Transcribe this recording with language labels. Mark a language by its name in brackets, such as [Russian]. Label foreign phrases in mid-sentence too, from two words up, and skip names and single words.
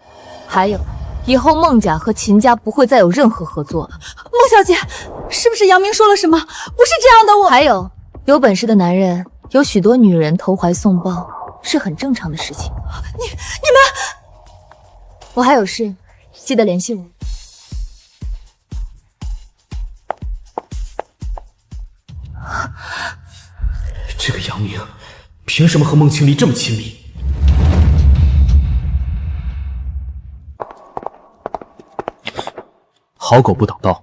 [Chinese] 還有，以後孟家和秦家不會再有任何合作了。孟小姐，是不是楊明說了什麼？不是這樣的。我還有本事的男人有許多女人投懷送抱，是很正常的事情。你們，我還有事，記得聯繫我。這個楊明憑什麼和孟青離這麼親密？好狗不擋道，